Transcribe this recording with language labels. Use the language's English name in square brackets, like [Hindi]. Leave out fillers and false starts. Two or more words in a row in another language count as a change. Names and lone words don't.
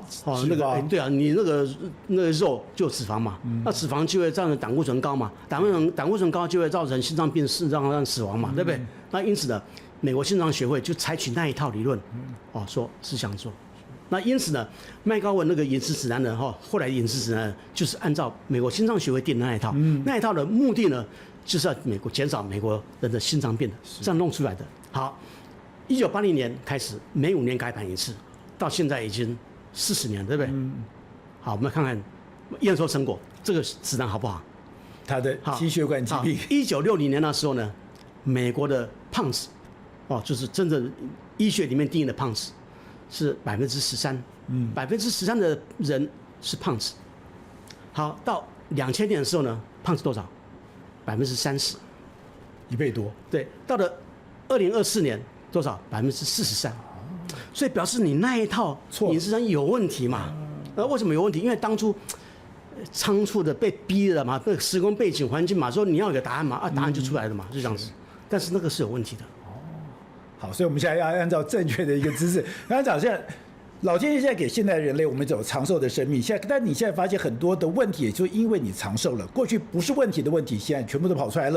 [Chinese] 對啊，你那個肉就有脂肪嘛，那脂肪就會造成膽固醇高嘛，膽固醇高就會造成心臟病、腎臟死亡嘛，對不對？那因此呢，美國心臟學會就採取那一套理論，說是這樣做。那因此呢，麥高文那個飲食指南呢，後來飲食指南就是按照美國心臟學會定的那一套，那一套的目的呢，就是要減少美國人的心臟病的，這樣弄出來的。好，1980年開始，每5年改版一次，到現在已經40年，對不對？好，我們看看驗收成果，這個指南好不好？他的心血管疾病。 1960年那時候呢，美國的胖子，就是真正醫學裡面定義的胖子。是13%，13%的人是胖子。好，到2000年的時候呢，胖子多少？30%，1 倍多。对，到了2024年多少？43%。所以表示你那一套飲食上有問題嘛？為什麼有問題？因為當初倉促的被逼了嘛，被時空背景環境嘛，說你要有個答案嘛，答案就出來了嘛，就這樣子。但是那個是有問題的。好，所以我們現在要按照正確的一個知識。剛才講現在，老天爺現在給現代人類我們走長壽的生命，但你現在發現很多的問題，也就因為你長壽了，過去不是問題的問題，現在全部都跑出來了。